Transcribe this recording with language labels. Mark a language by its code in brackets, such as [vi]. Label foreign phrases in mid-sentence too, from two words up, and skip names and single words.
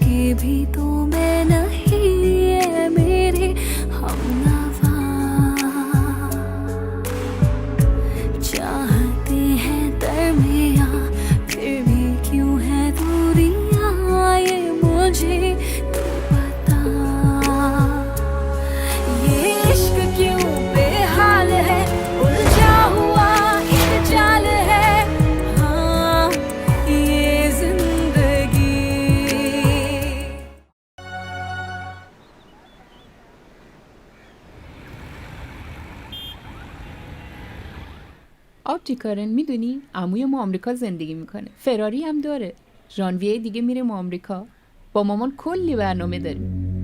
[hi] भी तो मैं नहीं है मेरे हमनवा चाहते हैं दरमियां फिर भी क्यों है दूरियां ये मुझे तू बता ये इश्क क्यों बेहाल है उलझा हुआ एक जाल है हाँ ये जिंदगी [fa] آبجی کارن میدونی عموی ما آمریکا زندگی میکنه، فراری هم داره. ژانویه دیگه میریم آمریکا. با مامان کلی برنامه داریم.